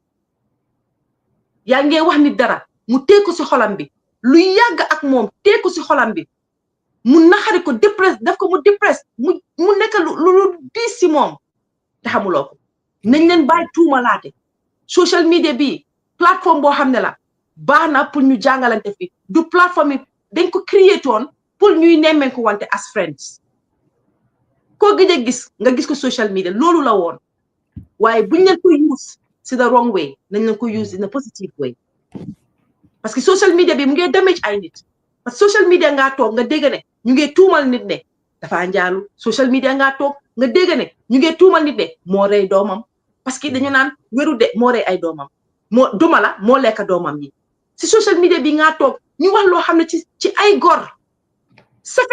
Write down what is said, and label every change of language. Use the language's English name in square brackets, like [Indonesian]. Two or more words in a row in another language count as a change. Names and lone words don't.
[Wolof] yaa ngee wax nit dara mu tee ko si xolam bi lu yàgg ak moom tee ko si xolam bi mu naxari ko dépresse daf ko mu dépresse mu nekk lu diis si moom te xamuloo ko nañ leen bàyyi tuumalaate [English] social media [Wolof] bi plateforme boo xam ne la baax na pour ñu jàngalante fi du plateforme yi dañ ko créé toon pour ñuy nemmeen ko wante [English] as friends [Wolof] koo gëj a gis nga gis ko [English] social media [Wolof] loolu la woon waaye buñ leen ko use si [English] the wrong way [Wolof] nañ leen ko [English] use in a positive way [French] parce que [English] social media [Wolof] bi mu ngi damage ay nit [French] parce que [English] social media [Wolof] ngaa toog nga dégg ne ñu ngi tuumal nit ne dafa njaalu [English] social media [Wolof] ngaa toog nga dégg ne ñu ngi tuumal nit ne moo rey doomam [French] parce que [Wolof] dañu naan wéru de moo rey ay doomam moo duma la moo lekk doomam yi si [English] social media [Wolof] bi ngaa toog ñu wax loo xam ne ci ay gor safet